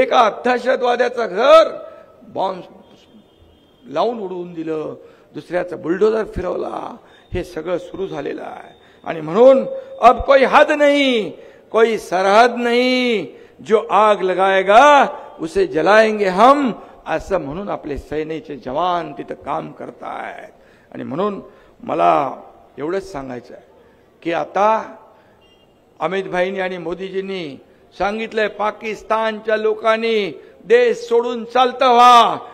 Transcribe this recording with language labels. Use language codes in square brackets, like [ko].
[mr] एका दहशतवाद्याचं घर बॉम्ब लावून उडवून दिलं, दुसऱ्याचं बुलडोजर फिरवला. हे सगळं सुरू झालेलं आहे. आणि म्हणून [hi] अब कोई हद नहीं, कोई सरहद नहीं. जो आग लगाएगा उसे जलाएंगे हम. [mr] असं म्हणून आपले सैन्याचे जवान तिथं काम करतायत. आणि म्हणून मला एवढंच सांगायचं आहे की आता अमित भाईंनी आणि मोदीजींनी सांगितलंय पाकिस्तानच्या लोकांनी देश सोडून चालतं व्हा.